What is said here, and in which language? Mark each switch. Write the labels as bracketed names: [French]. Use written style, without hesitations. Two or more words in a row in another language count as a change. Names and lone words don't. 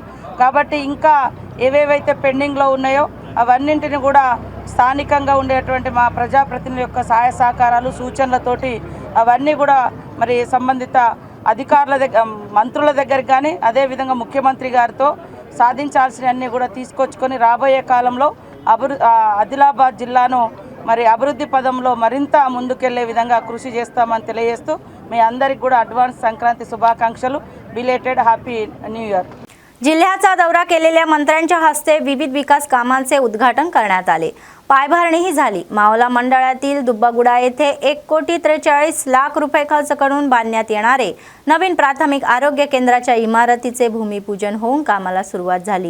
[Telugu] కాబట్టి ఇంకా ఏవేవైతే పెండింగ్లో ఉన్నాయో అవన్నింటిని కూడా స్థానికంగా ఉండేటువంటి మా ప్రజాప్రతినిధుల యొక్క సహాయ సహకారాలు సూచనలతోటి అవన్నీ కూడా మరి సంబంధిత అధికారుల దగ్గర మంత్రుల దగ్గర కానీ అదేవిధంగా ముఖ్యమంత్రి గారితో సాధించాల్సినవన్నీ కూడా తీసుకొచ్చుకొని రాబోయే కాలంలో ఆదిలాబాద్ జిల్లాను మరి అభివృద్ధి పదంలో మరింత ముందుకెళ్లే विधंगा కృషి చేస్తామని తెలియజేస్తూ మీ అందరికీ కూడా అడ్వాన్స్ సంక్రాంతి శుభాకాంక్షలు। [English] belated happy new year. [Marathi] जिल्ह्याचा दौरा केलेल्या मंत्र्यांच्या हस्ते विविध विकास कामांचे उद्घाटन करण्यात आले। पायभरणीही झाली। मावला मंडळातील दुब्बागुडा येथे 1,43,00,000 रुपये खर्च करून बांधण्यात येणारे नवीन प्राथमिक आरोग्य केंद्राच्या इमारतीचे भूमिपूजन होऊन कामाला सुरुवात झाली।